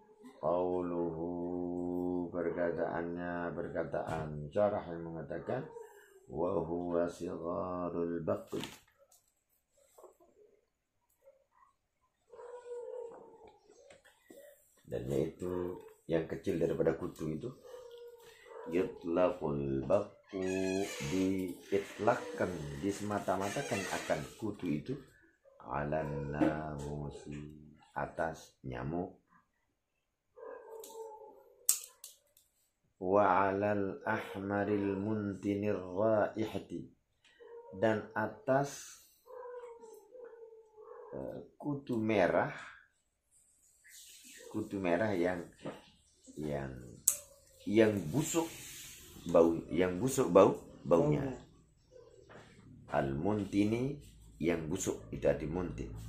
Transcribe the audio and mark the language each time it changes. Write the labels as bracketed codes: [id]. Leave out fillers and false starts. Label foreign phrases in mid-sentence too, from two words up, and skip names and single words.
[id] Qauluhu perkataan syarah yang mengatakan [ar] وهو صغار البق. [id] Dan yaitu yang kecil daripada kutu itu. [ar] يطلق البق, diitlakkan, [id] disemata-matakan akan kutu itu [ar] على الناموس, [id] atas nyamuk, [ar] وعلى الأحمر المنتن الريح, [id] dan atas kutu merah yang busuk baunya. Al-muntini, yang busuk, itu arti muntin.